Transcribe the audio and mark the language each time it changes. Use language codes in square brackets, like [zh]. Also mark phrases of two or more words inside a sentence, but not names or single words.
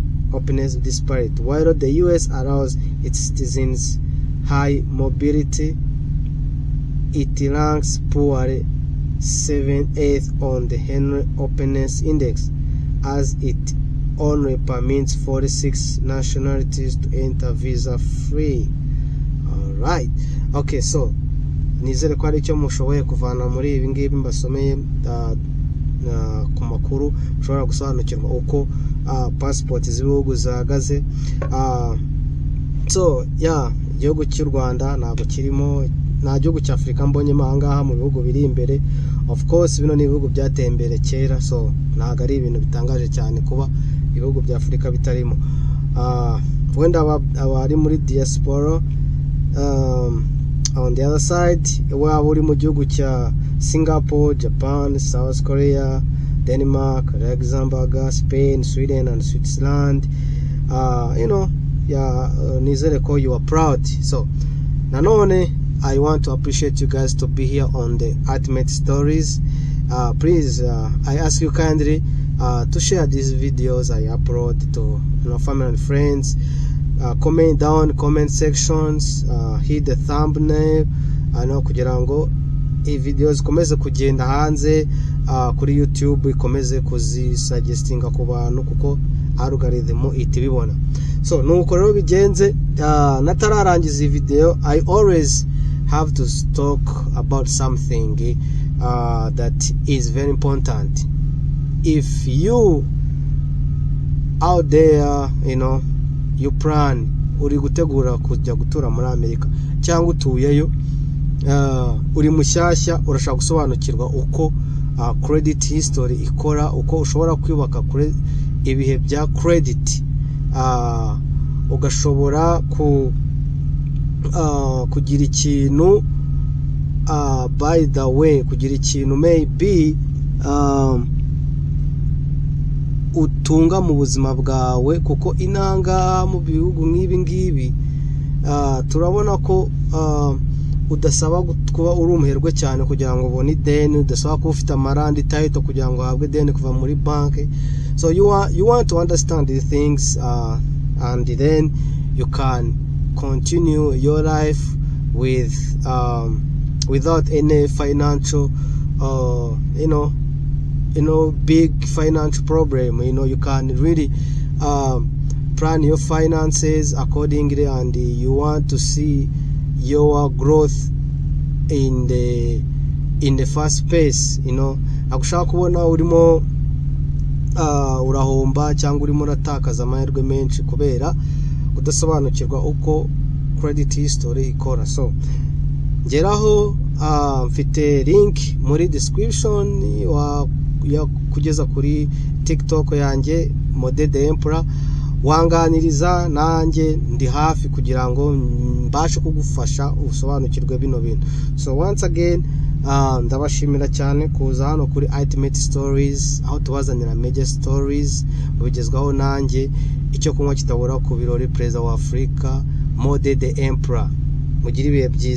[en] While the US allows its citizens high mobility, it ranks poorly 7th on the Henry Openness Index, as it only permits 46 nationalities to enter visa-free. Alright, okay, so [rw] nizere ko ari icyo mushoboye kuvana muri ibi ngibi mbasomeye ku makuru mushobora gusobanukirwa uko passport z'ibihugu zahagaze. Igihugu cy'u Rwanda ntabwo kirimo, nta gihugu cya Afurika mbonyemo ahangaha mu bihugu biri imbere. [en] Of course [rw] bino ni ibihugu byateye imbere kera, so ntabwo ari ibintu bitangaje cyane kuba ibihugu bya Afurika bitarimo. Wenda abari muri diaspora, [en] on the other side, [rw] waba uri mu gihugu cya Singapore, Japan, South Korea, Denmark, Luxembourg, Spain, Sweden and Switzerland, nizere ko [en] you are proud. So nanone I want to appreciate you guys to be here on the Ultimate Stories. Please, I ask you kindly to share these videos I upload to family and friends. Comment down comment sections, hit the thumbnail, kugira ngo videos zikomeze kugenda hanze kuri YouTube, ikomeze kuzisuggestinga ku bantu kuko algorithm itibibona. [rw] So nuko rero bigenze, natararangiza iyi video, [en] I always have to talk about something that is very important. If you out there, you plan [rw] uri gutegura kujya gutura muri Amerika cyangwa utuyeyo, uri mushyashya urashaka gusobanukirwa uko credit history ikora, uko ushobora kwibaka kuri ibihe bya credit, ugashobora kugira ikintu [en] by the way, [rw] kugira ikintu maybe utunga mu buzima bwawe, kuko inanga mu bihugu nk'ibi ngibi turabona ko udasaba kuba uri umuherwe cyane kugira ngo ubone ideni, udasaba kuba ufite amarandi title kugira ngo uhabwe ideni kuva muri banki. [en] So you want to understand these things, and then you can continue your life without any financial big financial problem. You can really plan your finances accordingly, and you want to see your growth in the first place. [rw] Nagushaka kubona urimo urahomba cyangwa urimo uratakaza amahirwe menshi kubera kudasobanukirwa uko credit history ikora. So ngeraho mfite link muri description ya kugeza kuri TikTok yanjye Mode the Emperor, wanganiriza nanjye ndi hafi kugira ngo mbashe kugufasha usobanukirwe bino bintu. So once again ndabashimira cyane kuza hano kuri Ultimate Stories, aho tubazanira [en] major stories [rw] ubigezwaho nanjye, icyo kunywa kitabura ku birori, Perezida wa Afrika Mode the Emperor. Mugire ibihe byiza.